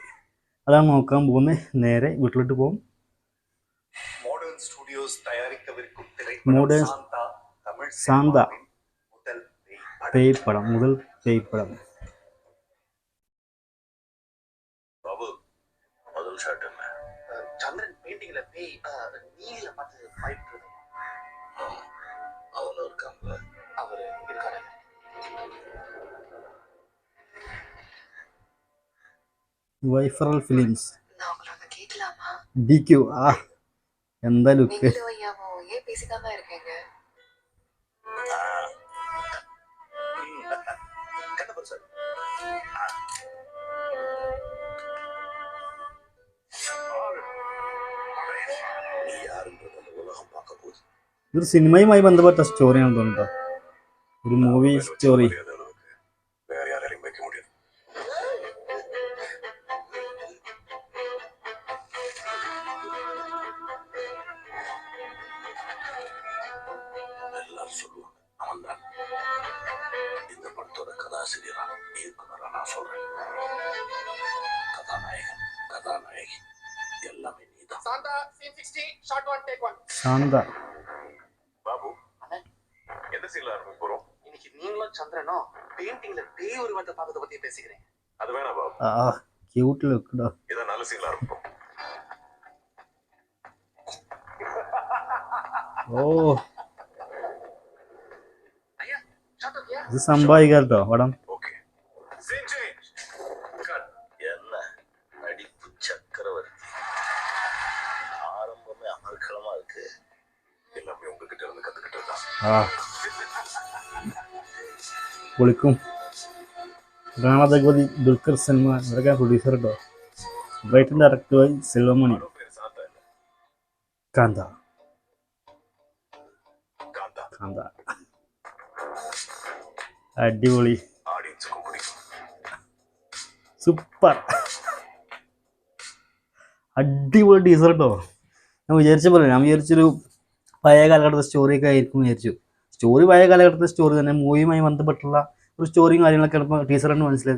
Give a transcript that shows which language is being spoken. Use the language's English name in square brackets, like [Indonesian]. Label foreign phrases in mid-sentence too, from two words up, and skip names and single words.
[Malayalam] അതാണ് നോക്കാൻ പോകുന്നത്. നേരെ വീട്ടിലോട്ട് പോകും. മോഡേൺ സാന്ത പേയ്പടം മുതൽ പേയ്പടം. ചന്ദ്രൻ പെയിന്റിംഗിലെ പേയ് നീല [Tamil] பார்த்து பயப்படுறது அவனும் இருக்காங்க. அவரு இருக்காரு. [Malayalam] വൈഫറൽ ഫിലിംസ് [Tamil] நான் உங்களோட கேட்கலாமா? [Malayalam] ഡിക്യു എന്താ ലുക്ക്. [Tamil] நீங்களும் ஐயாவும் ஏன் பேசிக்காம இருக்கீங்க? கண்ணப்பர் சார் [Malayalam] ഇതൊരു സിനിമയുമായി ബന്ധപ്പെട്ട സ്റ്റോറിയാണ് തോന്നുന്നു. ഒരു മൂവി സ്റ്റോറി. [Tamil] எல்லாரும் சொல்லுவாங்க அவன் தான் இந்த படத்தோட கதாசிரியரா இயக்குனரா நான் சொல்றேன். கதாநாயகன் கதாநாயகி எல்லாமே நீதான். சாந்தா சீன் 60 ஷாட் 1 டேக் 1. [Malayalam] ശാന്ത [Tamil] பாபு அண்ணே எந்த சீன்ல ஆரம்பிக்க போறோம்? இன்னைக்கு நீங்களும் சந்திரனும் பெயிண்டிங்ல பேய் உருவத்தை பார்க்கறத பத்தி பேசிக்கிறேன். அது வேணா பாபு. [English] cute look. [Tamil] இத நல்ல சீன்ல ஆரம்பிப்போம். ഓ ஐயா ஷாட் ஓகே. [Malayalam] ഇത് സംഭവിക്കാം കേട്ടോ പടം. [English] okay scene change cut. [Tamil] என்ன நடிப்பு சக்கரவர்த்தி. ஆரம்பமே அமர்க்களமா இருக்கு. எல்லாமே உங்ககிட்ட இருந்து கத்துக்கிட்டதுதான். [Malayalam] പൊളിക്കും. റാണാദഗവതി, ദുൽഖർ സൽമാൻ ഇവരൊക്കെ പ്രൊഡ്യൂസർ കേട്ടോ. ബ്രൈറ്റൻ ഡയറക്ടർ സെൽവമണി. [Tamil] பேர் சாந்தா இல்ல [Malayalam] കാന്ത [Tamil] காந்தா. [Malayalam] കാന്ത അടിപൊളി, [Tamil] ஆடியன்ஸுக்கும் பிடிக்கும். [Malayalam] സൂപ്പർ, അടിപൊളി ടീസർ കേട്ടോ. ഞാൻ വിചാരിച്ചൊരു പഴയ കാലഘട്ടത്തെ സ്റ്റോറിയൊക്കെ ആയിരിക്കും വിചാരിച്ചു. സ്റ്റോറി പഴയ കാലഘട്ടത്തെ സ്റ്റോറി തന്നെ, മൂവിയുമായി ബന്ധപ്പെട്ടുള്ള ഒരു സ്റ്റോറിയും കാര്യങ്ങളൊക്കെ ഇപ്പോൾ ടീച്ചർ കണ്ട് മനസ്സിലായി.